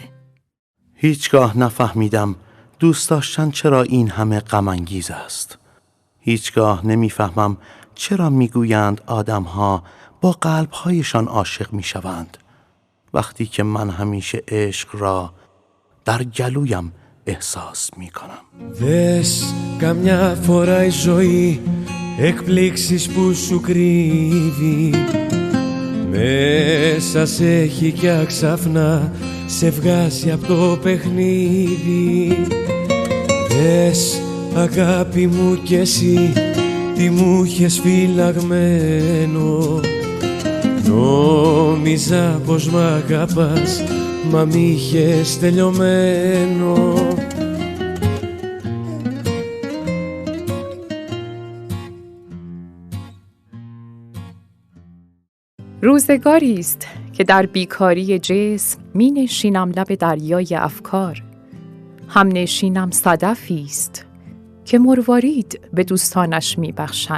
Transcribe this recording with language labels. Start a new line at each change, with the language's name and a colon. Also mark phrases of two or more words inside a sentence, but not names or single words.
Persian: هیچگاه نفهمیدم دوست داشتن چرا این همه غم انگیز است. هیچگاه نمیفهمم چرا میگویند آدم‌ها با قلب‌هایشان عاشق میشوند، وقتی که من همیشه عشق را در گلویم احساس میکنم.
Greek: Δες καμιά φορά η ζωή εκπλήξεις που σου κρύβει, μέσα σε έχει κι αξαφνά σε βγάζει από το παιχνίδι. Δες αγάπη μου κι εσύ τι μου είχες φυλαγμένο, νόμιζα πως μ' αγαπάς μα μ' είχες τελειωμένο.
Persian: روزگاری است که در بیکاری جسم می نشینم لب دریای افکار، هم نشینم صدفی است که مروارید به دوستانش می بخشد.